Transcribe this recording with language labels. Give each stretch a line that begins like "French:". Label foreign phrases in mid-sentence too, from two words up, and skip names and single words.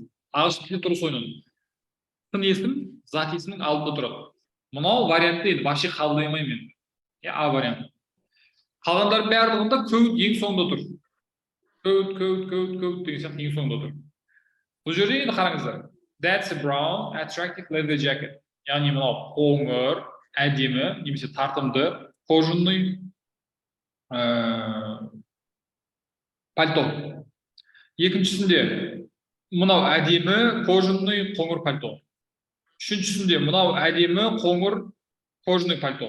Kazakh: Ағылшын тілінде дұрыс ойнады. Сын есім зат есімнің алдында тұрады. Мынау вариантты енді вообще қабылдамаймын мен. А вариант. Қалғандар барлығында коут ең соңында тұр. Коут деген сияқты ең соңында тұр. Бұл жерде енді қараңыздар.
English: That's a brown, attractive leather jacket.
Kazakh: Яғни мынау қоңыр, әдемі, немесе тартымды, кожаный пальто. Екіншісінде мынау әдемі, кожаный, қоңыр пальто. Үшіншісінде мынау әдемі, қоңыр, кожаный пальто.